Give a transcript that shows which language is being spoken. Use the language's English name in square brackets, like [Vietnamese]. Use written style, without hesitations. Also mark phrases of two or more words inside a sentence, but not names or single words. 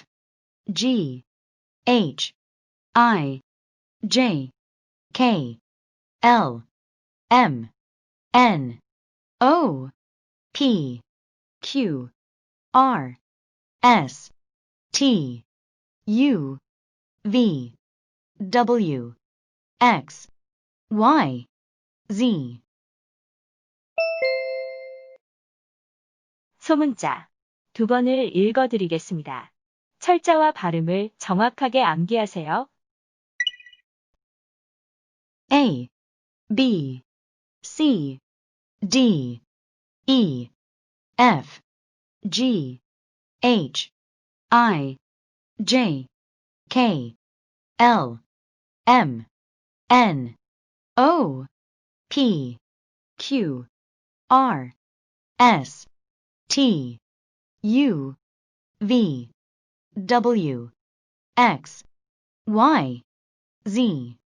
[English] G, H, I, J, K, L, M, N, O, P, Q, R, S, T, U, V, W, X, Y, Z. [Korean] 소문자. 두 번을 읽어드리겠습니다. 철자와 발음을 정확하게 암기하세요. [English] A, B, C, D, E, F, G, H, I, J, K, L, M, N, O, P, Q, R, S, T, U, V, W, X, Y, Z.